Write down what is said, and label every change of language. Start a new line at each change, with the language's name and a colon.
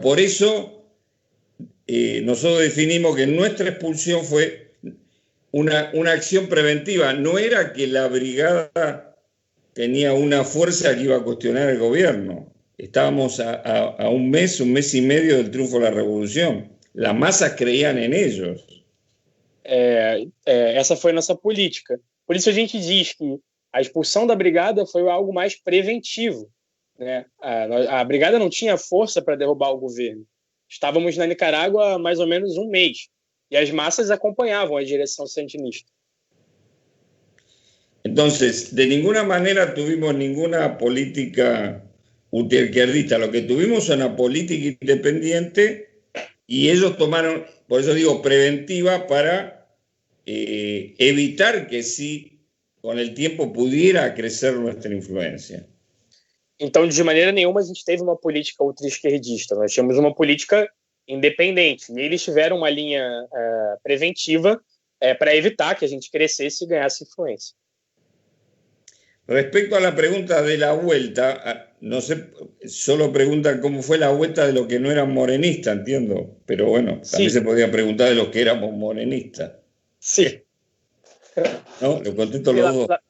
Spanish: Por eso, nosotros definimos que nuestra expulsión fue una acción preventiva. No era que la brigada tenía una fuerza que iba a cuestionar el gobierno. Estábamos a un mes y medio del triunfo de la revolución. Las masas creían en ellos.
Portuguese: Essa foi a nossa política. Por isso a gente diz que a expulsão da brigada foi algo mais preventivo, né? A brigada não tinha força para derrubar o governo. Estávamos na Nicarágua há mais ou menos um mês e as massas acompanhavam a direção sandinista.
Spanish: Entonces, de ninguna manera tuvimos ninguna política ultraizquierdista. Lo que tuvimos es una política independiente y ellos tomaron, por eso digo, preventiva para evitar que sí, con el tiempo pudiera crecer nuestra influencia.
Portuguese: Então, de maneira nenhuma, a gente teve uma política ultraesquerdista. Nós tínhamos uma política independente. E eles tiveram uma linha preventiva para evitar que a gente crescesse e ganhasse influência.
Spanish: Respecto a la pregunta de la vuelta, no sé, solo preguntan cómo fue la vuelta de los que no eran morenistas, entiendo. Pero bueno, también se podía preguntar de los que éramos morenistas. Sí. ¿No? Lo contesto los dos.